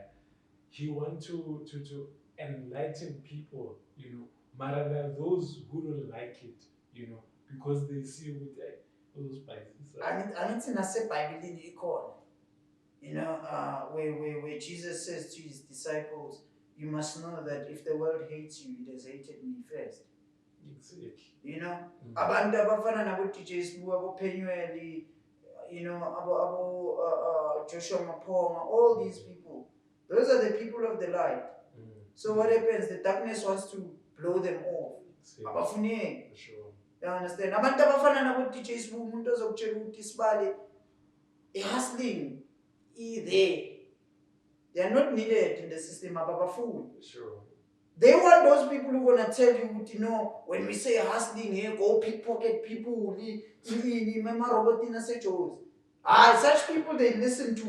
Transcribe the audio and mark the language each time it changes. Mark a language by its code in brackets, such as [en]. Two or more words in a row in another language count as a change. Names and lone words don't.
[en] He wants to enlighten people, but there are those who don't like it, because they see with those spices. And it's in a Bible in the corner. Where Jesus says to his disciples, you must know that if the world hates you, it has hated me first. Exactly. [zu] Abantu abafana nabo DJ Smooth, abo Penueli, abo Joshua Mapoma, [en] all these people, those are the people of the light. So what happens? The darkness wants to blow them off. [zu] Abafuneki. [en] Sure. You understand? [zu] Abantu abafana nabo-DJ Sbu, umuntu ozokutshela ukuthi Sibale, [en] i-hustling there. They are not needed in the system. Sure. They want those people who gonna tell you, when we say hustling, hey, go pickpocket people, such people they listen to.